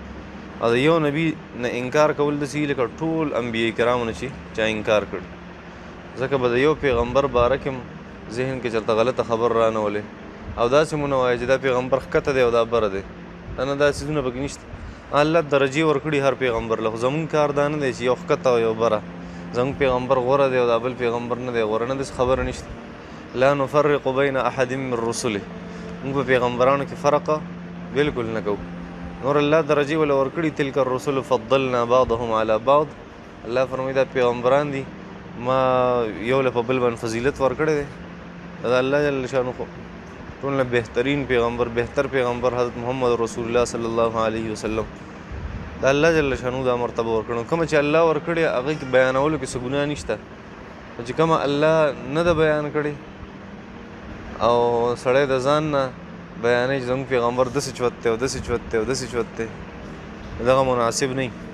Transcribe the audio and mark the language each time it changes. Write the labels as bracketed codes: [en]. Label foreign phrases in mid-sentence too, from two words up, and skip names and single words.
[ps] او د یو نبي نه انکار کول داسې لکه ټول انبیاء کرامو نه چې چا انکار کړي، ځکه به د یو پیغمبر باره کې هم ذهن کې چېرته غلطه خبر رانولې او داسې مو نه وایه چې دا پیغمبر ښکته دی او دا بره دی. نه دا څیزونه پکې نشته. الله درجې ورکړي هر پیغمبر له، خو زموږ کار دا نه دی چې یو ښکته او یو بره، زموږ پیغمبر غوره دی او دا بل پیغمبر نه دی غوره، نه داسې خبره نشته. [ar] لا نفرق بین احد من رسله، [ps] موږ په پیغمبرانو کې فرق بلکل نه کوو. نور الله درجې وله ورکړي، [ar] تلک الرسل فضلنا بعضهم علی بعض. [ps] الله فرمایي دا پیغمبران دي ما یو له په بل باندې فضیلت ورکړی دی. دا الله [ar] جل شانو [ps] خو ټول نه بهترین پیغمبر، بهتر پیغمبر حضرت محمد [ar] رسول الله صلی الله علیه وسلم. [ps] دا الله [ar] جل شانو [ps] دا مرتبه ورکړو. کومه چې الله ورکړې هغې کې بیانولو کې څه ګناه نشته، چې کومه الله نه ده بیان کړې او سړی د ځان نه بیانوي چې زموږ پیغمبر داسې چوت دی او داسې چوت دی او داسې چوت دی، دغه مناسب نه وي.